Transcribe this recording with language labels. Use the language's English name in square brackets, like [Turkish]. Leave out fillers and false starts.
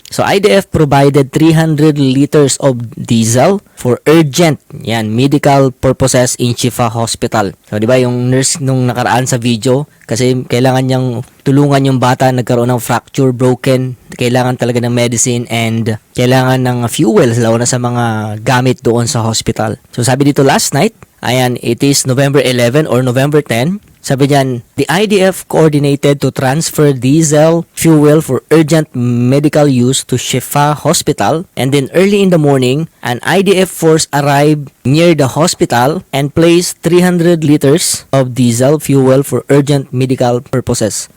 [English] So IDF provided 300 liters of diesel for urgent medical purposes in Shifa Hospital. [Filipino] So 'di ba yung nurse nung nakaraan sa video kasi kailangan niyang tulungan yung bata nagkaroon ng fracture, broken, kailangan talaga ng medicine and kailangan ng fuel lalo na sa mga gamit doon sa hospital. So sabi dito last night, ayan, [English] it is November 11 or November 10. [Filipino] Sabi diyan, [English] the IDF coordinated to transfer diesel fuel for urgent medical use to Shifa Hospital and then early in the morning, an IDF force arrived near the hospital and placed 300 liters of diesel fuel for urgent medical purposes.